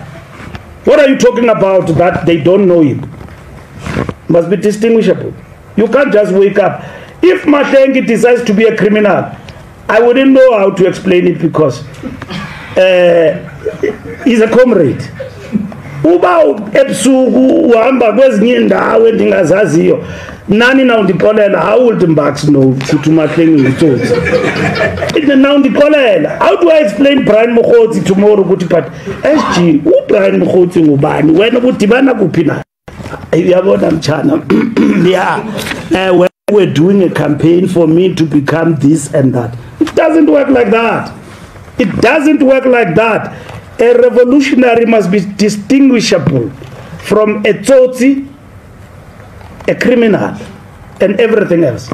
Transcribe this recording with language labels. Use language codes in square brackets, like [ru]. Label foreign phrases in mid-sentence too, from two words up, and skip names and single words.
[en] What are you talking about that they don't know him? Must be distinguishable. You can't just wake up. If Mahlengi decides to be a criminal, I wouldn't know how to explain it because he's a comrade. [xh] Uba ebusuku uhamba kwezinye indawo endingazaziyo nani na undikolela, [en] how would Mbax know [xh] ukuthi Mahlengi ngitsotsi? [en] Now undikolela, how do I explain Brian Mokgotsi tomorrow ukuthi but SG Brian Mokgotsi [xh] ngubani wena udibana kuphi na? Uyabona mchana. [en] Yeah, when we're doing a campaign for me to become this and that, it doesn't work like that. It doesn't work like that. A revolutionary must be distinguishable from a tsotsi, a criminal, and everything else.